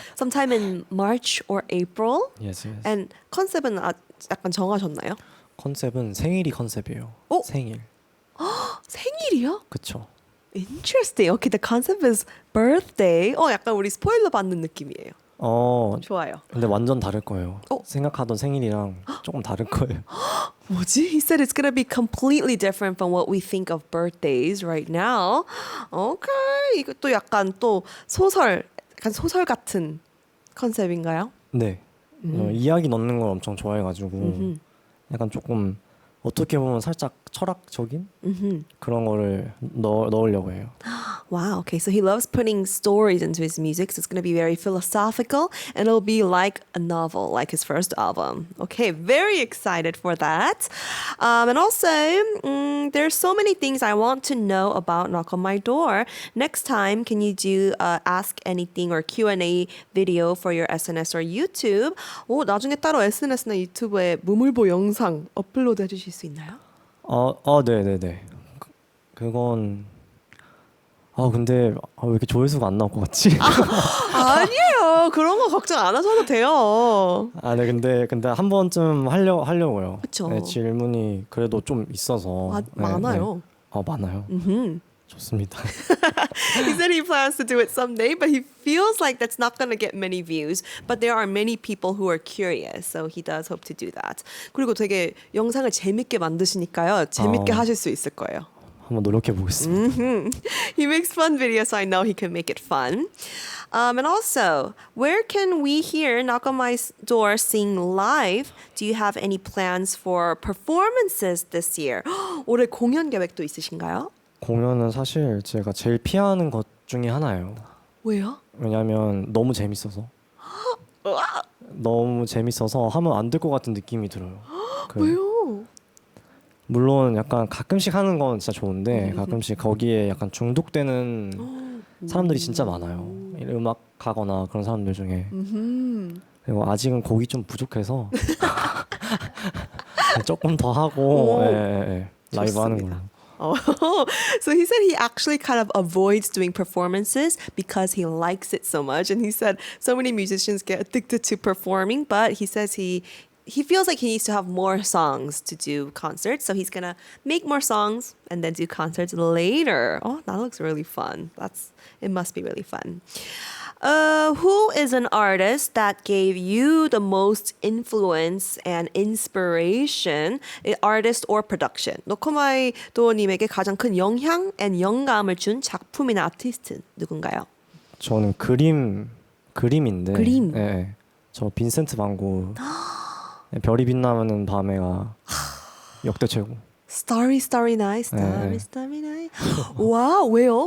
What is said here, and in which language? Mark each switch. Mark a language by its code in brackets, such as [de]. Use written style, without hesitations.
[en] Sometime in March or April. Yes. And [ko] 컨셉은 약간 정하셨나요? 컨셉은 생일이 컨셉이에요. 생일. 생일이요? 그쵸. [en] Interesting. Okay, the concept is birthday. [ko] 약간 우리 스포일러 받는 느낌이에요. 좋아요. 근데 완전 다를 거예요. 생각하던 생일이랑 조금 다를 거예요. 뭐지? [en] He said it's gonna be completely different from what we think of birthdays right now. Okay. [ko] 이것도 약간 또 소설 같은 컨셉인가요? 네. 이야기 넣는 걸 엄청 좋아해가지고 약간 조금 어떻게 보면 살짝 철학적인 그런 거를 넣으려고 해요. [en] Wow, okay, so he loves putting stories into his music, so it's going to be very philosophical, and it'll be like a novel, like his first album. Okay, very excited for that. And also, there's so many things I want to know about Knock on My Door. Next time, can you do Ask Anything or Q&A video for your SNS or YouTube? [ko] 나중에 따로 SNS나 유튜브에 무물보 영상 업로드 해주실 수 있나요? 네네네. 그건 근데 왜 이렇게 조회수가 안 나올 것 같지? 아니에요. 아니에요. 그런 거 걱정 안 하셔도 돼요. 아, 네, 근데 한 번쯤 하려고요. 그쵸. 네, 질문이 그래도 좀 있어서. 네, 많아요. 네. 아, 많아요. 좋습니다. [en] He said he plans to do it someday, but he feels like that's not going to get many views. But there are many people who are curious, so he does hope to do that. [ko] 그리고 되게 영상을 재밌게 만드시니까요. 재밌게 하실 수 있을 거예요. 한번 노력해 보겠습니다. [en] He makes fun videos, so I know he can make it fun. And also, where can we hear Knock on My Door sing live? Do you have any plans for performances this year? [ko] 올해 공연 계획도 있으신가요? 공연은 사실 제가 제일 피하는 것 중에 하나예요. 왜요? 왜냐하면 너무 재밌어서. 너무 재밌어서 하면 안 될 것 같은 느낌이 들어요. 왜요? 물론 약간 가끔씩 하는 건 진짜 좋은데 가끔씩 거기에 약간 중독되는 사람들이 진짜 많아요. 음악 하거나 그런 사람들 중에. 그리고 아직은 곡이 좀 부족해서 조금 더 하고 라이브 하는 걸로. [en] Oh, so he said he actually kind of avoids doing performances because he likes it so much. And he said so many musicians get addicted to performing, but he says he feels like he needs to have more songs to do concerts. So he's going to make more songs and then do concerts later. Oh, that looks really fun. It must be really fun. Who is an artist that gave you the most influence and inspiration, artist or production? [ko] 노크온마이도어님에게 가장 큰 영향 [en] and [ko] 영감을 준 작품이나 아티스트 누군가요? 저는 그림인데. 그림. 네, 저 빈센트 반 고흐. 별이 빛나는 밤에가 역대 최고. [en] Starry, starry night, starry, starry night. [ko] 와, 왜요?